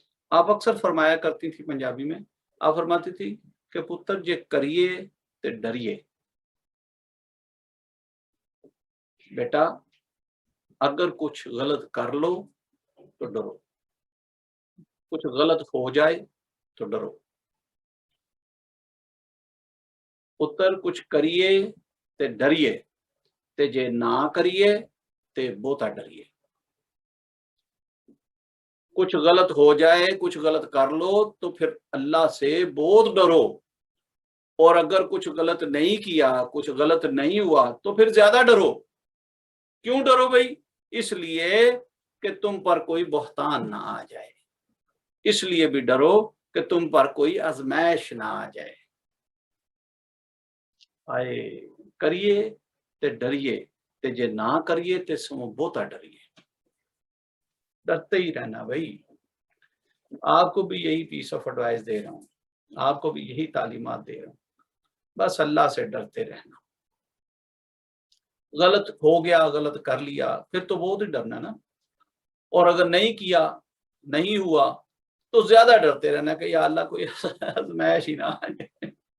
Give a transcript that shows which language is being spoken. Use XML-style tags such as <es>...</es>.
<ur>آپ اکثر فرمایا کرتی تھی پنجابی میں، آپ فرماتی تھی کہ</ur> <pa>پتر جے کریے تے ڈریے.</pa> <ur>بیٹا اگر کچھ غلط کر لو تو ڈرو، کچھ غلط ہو جائے تو ڈرو.</ur> <pa>پتر کچھ کریے تے ڈریے تے جے نہ کریے تے بہتا ڈریے.</pa> <ur>کچھ غلط ہو جائے، کچھ غلط کر لو تو پھر اللہ سے بہت ڈرو، اور اگر کچھ غلط نہیں کیا، کچھ غلط نہیں ہوا تو پھر زیادہ ڈرو. کیوں ڈرو بھائی؟ اس لیے کہ تم پر کوئی بہتان نہ آ جائے، اس لیے بھی ڈرو کہ تم پر کوئی آزمائش نہ آ جائے.</ur> <pa>آئے کریے تے ڈریے تے جے نہ کریے تے سمو بہتا ڈریے.</pa> <ur>ڈرتے ہی رہنا بھائی. آپ کو بھی یہی پیس آف ایڈوائس دے رہا ہوں، آپ کو بھی یہی تعلیمات دے رہا ہوں، بس اللہ سے ڈرتے رہنا. غلط ہو گیا، غلط کر لیا، پھر تو بہت ہی ڈرنا نا. اور اگر نہیں کیا، نہیں ہوا تو زیادہ ڈرتے رہنا کہ یا اللہ کوئی آزمائش ہی نہ آ جائے.</ur>